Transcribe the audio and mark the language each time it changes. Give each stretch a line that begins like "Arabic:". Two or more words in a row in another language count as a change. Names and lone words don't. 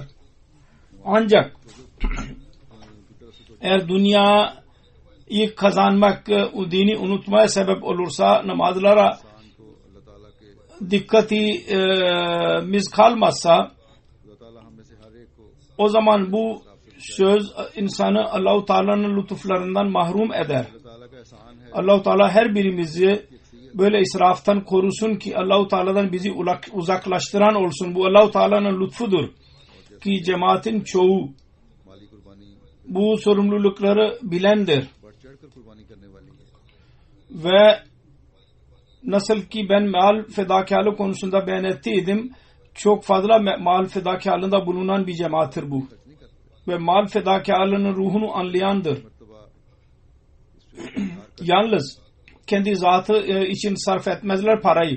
Turkish: Ancak eğer dünyayı kazanmak dini unutmaya sebep olursa, namazlara dikkatimiz kalmazsa, o zaman bu söz insanı Allah-u Teala'nın lütuflarından mahrum eder. Allah-u Teala her birimizi böyle israftan korusun ki Allah-u Teala'dan bizi uzaklaştıran olsun. Bu Allah-u Teala'nın lütfudur ki cemaatin çoğu bu sorumlulukları bilendir.
Urdu: بڑھ چڑھ کر قربانی کرنے والی ہے.
Turkish: Ve nasıl ki ben mal fedakarlığı konusunda beyan ettiydim, çok fazla mal fedakarlığında bulunan bir cemaattir bu. Ve mal fedakarlığının ruhunu anlayandır. Yalnız kendi zatı için sarf etmezler parayı.